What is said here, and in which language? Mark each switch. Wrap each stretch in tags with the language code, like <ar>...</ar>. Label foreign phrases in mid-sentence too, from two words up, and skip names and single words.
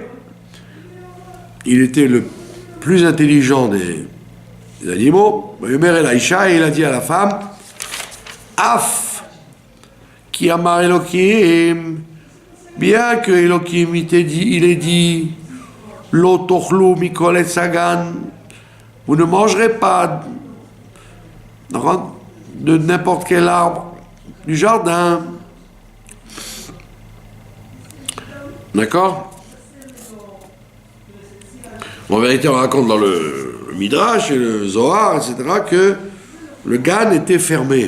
<fr>Il était le plus intelligent des animaux.</fr> <he>יאמר אל האישה,</he> <fr>et il a dit à la femme,</fr> <he>אף כי אמר אלוהים,</he> <fr>bien que Elohim il ait dit,</fr> <he>לא תאכלו מכל עץ הגן,</he> <fr>vous ne mangerez pas de n'importe quel arbre du jardin. D'accord? En vérité, on raconte dans le Midrash et le Zohar, etc., que le Gan était fermé.</fr>